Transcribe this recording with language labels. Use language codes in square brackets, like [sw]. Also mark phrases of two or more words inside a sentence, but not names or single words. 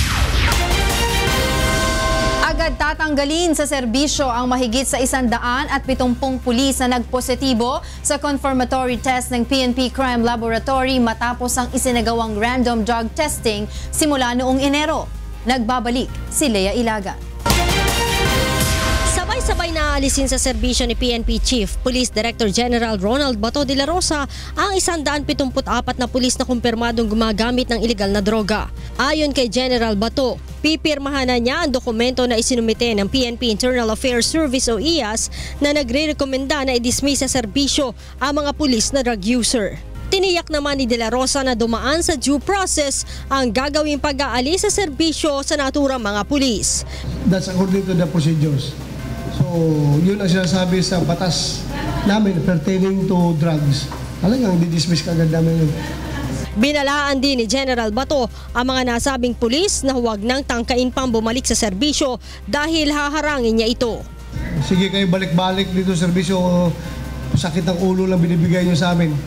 [tl] Agad tatanggalin sa serbisyo ang mahigit sa 170 pulis na nagpositibo sa [en] confirmatory test [tl] ng PNP Crime Laboratory matapos ang isinagawang [en] random drug testing [tl] simula noong Enero. Nagbabalik si Lea Ilagan. Sabay-sabay na alisin sa serbisyo ni PNP Chief Police Director General Ronald Bato de la Rosa ang 174 na pulis na kumpirmadong gumagamit ng ilegal na droga. Ayon kay General Bato, pipirmahan na niya ang dokumento na isinumite ng PNP Internal Affairs Service o IAS na nagre-rekomenda na i-dismiss sa serbisyo ang mga pulis na [en] drug user. [tl] Tiniyak naman ni De La Rosa na dumaan sa [en] due process [tl] ang gagawing pag-aalis sa serbisyo sa naturang mga pulis. [en] That's according to the procedures. [tl] So, yun ang sinasabi sa batas namin [en] pertaining to drugs. [tl] Talagang di-dismiss kagad namin yun. Binalaan din ni General Bato ang mga nasabing pulis na huwag nang tangkain pang bumalik sa serbisyo dahil haharangin niya ito. Sige kayo balik-balik dito sa serbisyo, sakit ng ulo lang binibigay niyo sa amin.